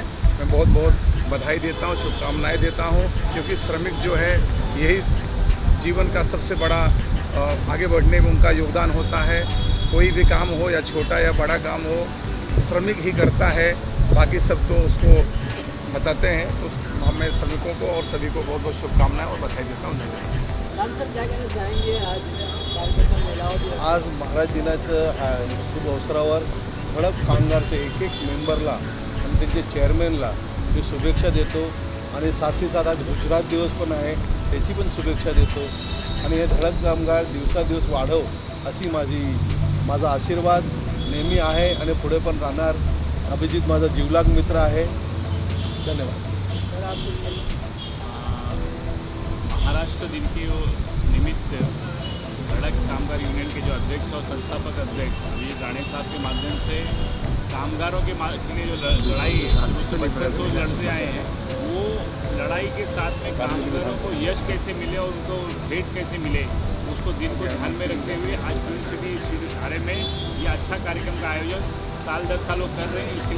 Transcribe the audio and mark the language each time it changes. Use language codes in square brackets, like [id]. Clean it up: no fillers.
[hi] मैं बहुत बहुत बधाई देता हूँ, शुभकामनाएं देता हूँ, क्योंकि श्रमिक जो है यही जीवन का सबसे बड़ा आगे बढ़ने में उनका योगदान होता है। कोई भी काम हो या छोटा या बड़ा काम हो, श्रमिक ही करता है, बाकी सब तो उसको बताते हैं। तो मैं श्रमिकों को और सभी को बहुत बहुत शुभकामनाएं और बधाई देता हूँ। [mr] आज महाराज दिनाचं शुभ अवसरावर धडक कामगारच्या एक मेंबरला आणि त्यांच्या चेअरमॅनला मी शुभेच्छा देतो आणि साथ ही साथ आज गुजरात दिवस पण आहे, त्याची पण शुभेच्छा देतो आणि हे धडक कामगार दिवसादिवस वाढव अशी माझा आशीर्वाद नेहमी आहे आणि पुढे पण राहणार। अभिजीत माझा जीवलाग मित्र आहे। धन्यवाद। [hi] महाराष्ट्र दिन के निमित्त धड़क कामगार यूनियन के जो अध्यक्ष और संस्थापक अध्यक्ष ये जाने साहब के माध्यम से कामगारों के लिए जो लड़ाई बचपन से लड़ते आए हैं, वो लड़ाई के साथ में कामगारों को यश कैसे मिले और उनको भेंट कैसे मिले, उसको दिन को ध्यान में रखते हुए आज फिल्म सिटी धारे में ये अच्छा कार्यक्रम का आयोजन साल 10 सालों कर रहे हैं।